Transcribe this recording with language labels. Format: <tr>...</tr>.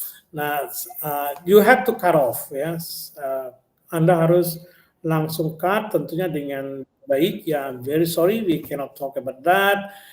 <en>Nah, you have to cut off, ya.</en> <id>Anda harus langsung cut, tentunya dengan baik, ya.</id> <en>I'm very sorry, we cannot talk about that.</en>